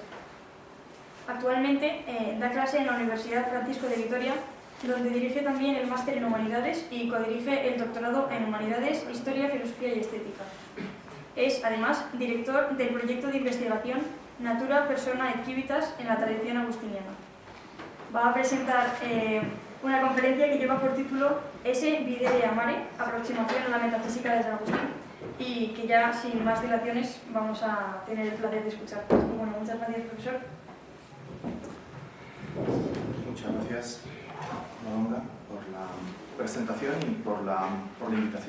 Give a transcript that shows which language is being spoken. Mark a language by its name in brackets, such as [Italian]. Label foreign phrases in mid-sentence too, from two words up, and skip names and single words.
[Spanish] Actualmente da clase en la Universidad Francisco de Vitoria, donde dirige también el máster en Humanidades y codirige el doctorado en Humanidades, Historia, Filosofía y Estética. Es, además, director del proyecto de investigación Natura Persona et Civitas en la tradición agustiniana. Va a presentar una conferencia que lleva por título Esse videre amare, aproximación a la metafísica de San Agustín, y que ya, sin más dilaciones, vamos a tener el placer de escuchar. Bueno, muchas gracias, profesor. Muchas gracias, Malonga, por la presentación y por la invitación.